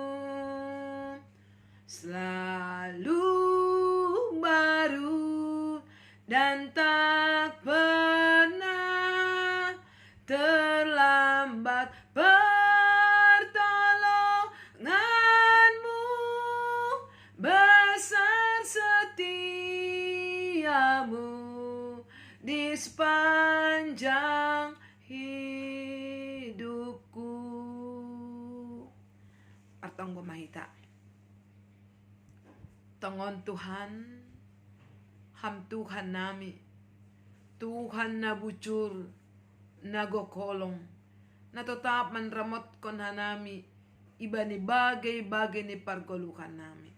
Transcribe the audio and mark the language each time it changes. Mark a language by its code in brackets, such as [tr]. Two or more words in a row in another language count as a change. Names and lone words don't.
[id] Selalu baru dan tak pernah terlambat pertolongan-Mu. Besar setia-Mu di sepanjang hidupku. [bts] Artonggo mahita. Tongon Tuhan, ham Tuhan nami, Tuhan na bucur, nagokolong, na tetap menramot kon hanami, iba ni bagay-bagay ni pargolukan nami.